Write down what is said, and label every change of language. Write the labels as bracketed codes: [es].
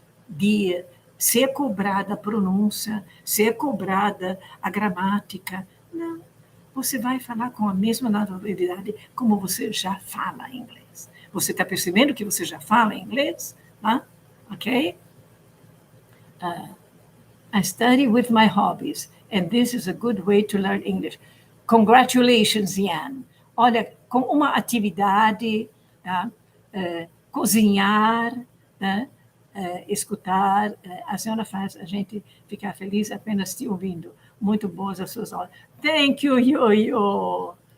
[pt] De ser cobrada a pronúncia, ser cobrada a gramática. Não. Você vai falar com a mesma naturalidade como você já fala inglês. Você está percebendo que você já fala inglês? Tá? Ok? [en] I study with my hobbies, and this is a good way to learn English. Congratulations, Ian. [pt] Olha, com uma atividade, tá? Cozinhar, tá? Escutar, a senhora faz a gente ficar feliz apenas te ouvindo. Muito boas as suas aulas. [en] Thank you, [pt] Yo-Yo.